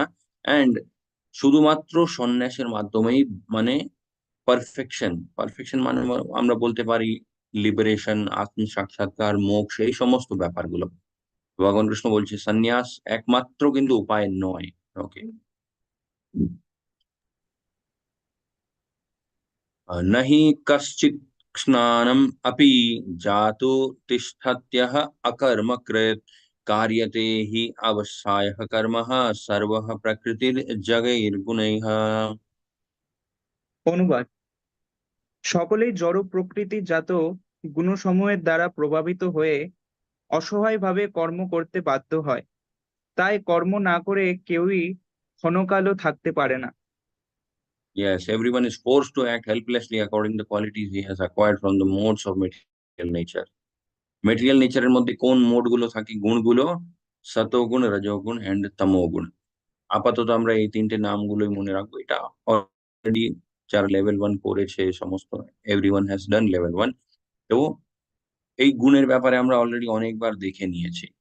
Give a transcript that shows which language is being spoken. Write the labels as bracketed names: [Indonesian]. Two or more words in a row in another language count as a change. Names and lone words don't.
[Bangla] অ্যান্ড শুধুমাত্র সন্ন্যাসের মাধ্যমেই মানে পারফেকশন, পারফেকশন মানে আমরা বলতে পারি লিবারেশন, আত্ম সাক্ষাৎকার, মোক্ষ, এই সমস্ত ব্যাপারগুলো। ভগবান কৃষ্ণ বলছে সন্ন্যাস একমাত্র কিন্তু উপায় নয়। [Sanskrit] ওকে, নহি কশ্চিৎ স্নানম अपि जातु तिष्ठत्यः अकर्मकृत् कार्यते हि अवसायः कर्मः सर्वः प्रकृतिर्जगैर्गुणैः। [Bangla] অনুবাদ। সকলেই জড় প্রকৃতিজাত গুণসমূহের দ্বারা প্রভাবিত হয়ে অসহায়ভাবে কর্ম করতে বাধ্য হয়, তাই কর্ম না করে কেউই ক্ষণকালও থাকতে পারে না। [English] Yes, everyone is forced to act helplessly according to the qualities he has acquired from the modes of material nature. material nature [Bangla] মধ্যে কোন মোড গুলো থাকে, গুণগুলো? সতোগুণ, রজোগুণ এন্ড তমোগুণ। আপাতত আমরা এই তিনটে নামগুলোই মনে রাখবো। এটা অলরেডি যারা লেভেল 1 করেছে সমস্ত, [English] everyone has done level 1. [Bangla] তো এই গুণের ব্যাপারে আমরা অলরেডি অনেকবার দেখে নিয়েছি।